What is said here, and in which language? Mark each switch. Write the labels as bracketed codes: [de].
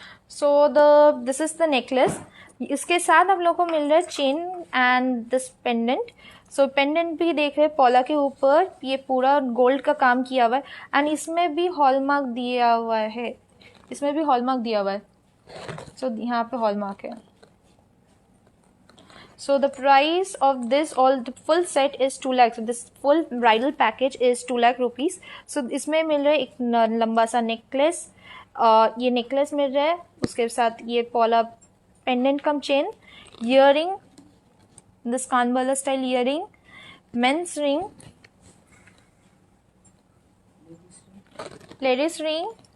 [en] So this is the necklace. [hi] इसके साथ हम लोग को मिल रहा है chain [en] And this pendant. [hi] So pendant भी देख रहे हैं पॉला के ऊपर ये पूरा गोल्ड का काम किया हुआ है एंड इसमें भी हॉलमार्क दिया हुआ है, इसमें भी हॉलमार्क दिया हुआ है। सो यहाँ पे हॉलमार्क है। [en] So the price of this all the full set is 2 lakhs. So this full bridal package is 2 lakh rupees. [hi] So इसमें मिल रहा है एक लंबा सा नेकलेस, ये नेकलेस मिल रहा है, उसके साथ ये पॉला pendant come chain, earring, this कानबाला style earring, mains ring, ladies ring.